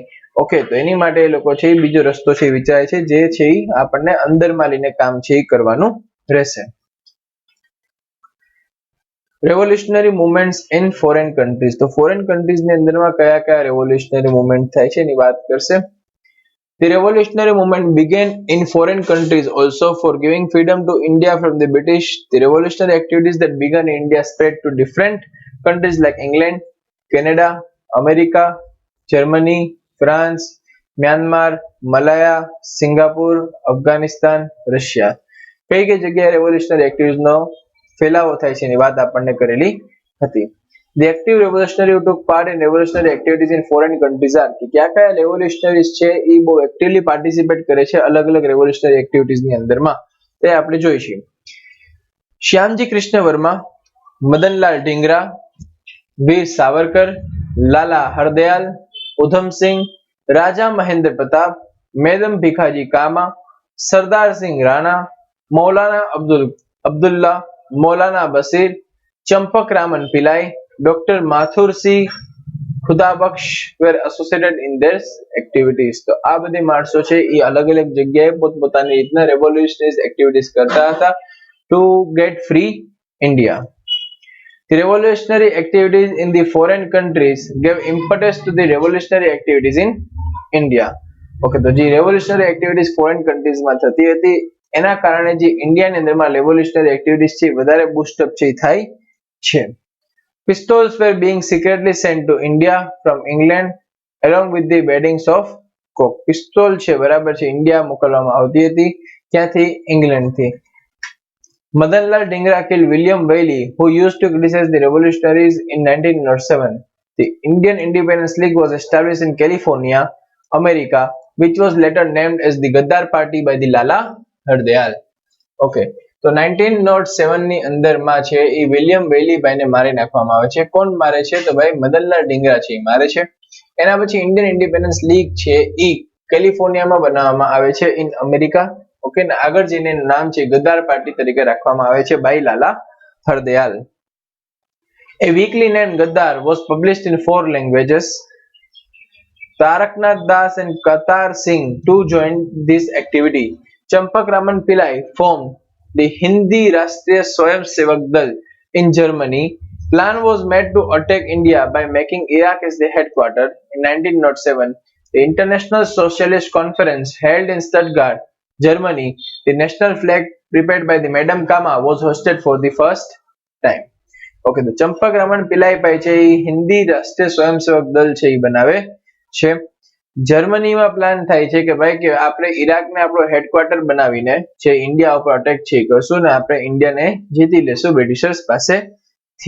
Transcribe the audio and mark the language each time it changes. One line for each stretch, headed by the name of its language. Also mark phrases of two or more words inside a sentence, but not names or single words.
Gujarati: ઓકે, તો એની માટે એ લોકો છે બીજો રસ્તો છે વિચારે છે, જે છે એ આપણને અંદરમાં લઈને કામ છે એ કરવાનું રહેશે.
English: revolutionary movements in foreign countries.
Gujarati: તો
English: foreign countriesની
Gujarati: અંદરમાં કયા કયા
English: revolutionary movement
Gujarati: થાય છે એની વાત કરશે.
English: The revolutionary movement began in foreign countries also for giving freedom to India from the British. The revolutionary activities that began in India spread to different countries like England, Canada, America, Germany, France, Myanmar, Malaya, Singapore, Afghanistan, Russia.
Gujarati: કઈ કઈ જગ્યાએ
English: revolutionary activitiesનો
Gujarati: ફેલાવો થાય છે એની વાત આપણને કરેલી હતી.
English: The active revolutionary who took part in revolutionary activities in foreign countries are
Gujarati: કે કયા કયા રેવોલ્યુશનરીઝ છે એ બહુ
English: actively participate
Gujarati: કરે છે અલગ અલગ
English: revolutionary activitiesની
Gujarati: અંદરમાં, તે આપણે જોઈશું. શ્યામજી કૃષ્ણ વર્મા, મદનલાલ ઢીંગરા, વીર સાવરકર, લાલા હરદયાલ, ઉધમસિંહ, રાજા મહેન્દ્ર પ્રતાપ, મેડમ ભીખાજી કામા, સરદારસિંહ રાણા, મૌલાના અબ્દુલ્લા, મૌલાના બશીર, ચંપક રામન પિલાઈ, Dr.
English: Mathur C. ખુદાબક્ષ were associated in their activities.
Gujarati: તો આ બધી માણસો છે એ અલગ અલગ જગ્યાએ પોતપોતાની રીતના
English: revolutionary activities
Gujarati: કરતા હતા
English: to get free India. The revolutionary activities in the foreign countries gave impetus to the revolutionary activities in India.
Gujarati: ઓકે, તો જે
English: revolutionary activities foreign countriesમાં
Gujarati: થતી હતી એના કારણે જે ઇન્ડિયાની અંદરમાં
English: revolutionary activities
Gujarati: છે વધારે બૂસ્ટઅપ છે થાય છે.
English: Pistols were being secretly sent to India from England along with the beddings of coke.
Gujarati: પિસ્તોલ છે બરાબર છે ઇન્ડિયા મોકલવામાં આવતી હતી ક્યાંથી?
English: ઇંગ્લેન્ડથી. મદનલાલ ઢીંગરા killed William Bailey who used to criticize the revolutionaries in 1907. The Indian Independence League was established in California, America, which was later named as the Gaddar Party by the Lala Hardayal.
Gujarati: Okay, તો 1907 ની અંદરમાં છે એ વિલિયમ વેલી ભાઈને મારી નાખવામાં આવે છે. કોણ મારે છે? તો ભાઈ મદનલાલ ઢીંગરા છે એ મારે છે. એના પછી ઇન્ડિયન ઇન્ડિપેન્ડન્સ લીગ છે એ કેલિફોર્નિયામાં બનાવવામાં આવે છે ઇન અમેરિકા. ઓકે, ને આગળ જઈને નામ છે ગદ્દાર પાર્ટી તરીકે રાખવામાં આવે છે બાય લાલા હરદયાલ.
English: A weekly named Gaddar was published in 4 languages. Taraknath Das and Katar Singh too joined this activity. Champak Raman Pillai formed the Hindi Rashtriya Swayamsevak Dal in Germany. Plan was made to attack India by making Iraq as the headquarters. In 1907, the International Socialist Conference held in Stuttgart, Germany, the national flag prepared by the Madam Kama was hosted for the first time.
Gujarati: ઓકે, તો ચંપક રમણ પિલાઈ ભાઈ છે એ હિન્દી રાષ્ટ્રીય સ્વયંસેવક દળ છે એ બનાવે છે. જર્મનીમાં પ્લાન થાય છે કે ભાઈ કે આપણે ઈરાકને આપણો હેડક્વાર્ટર બનાવીને જે ઇન્ડિયા ઉપર અટેક છે કરશું ને આપણે ઇન્ડિયાને જીતી લેશું બ્રિટિશર્સ પાસેથી.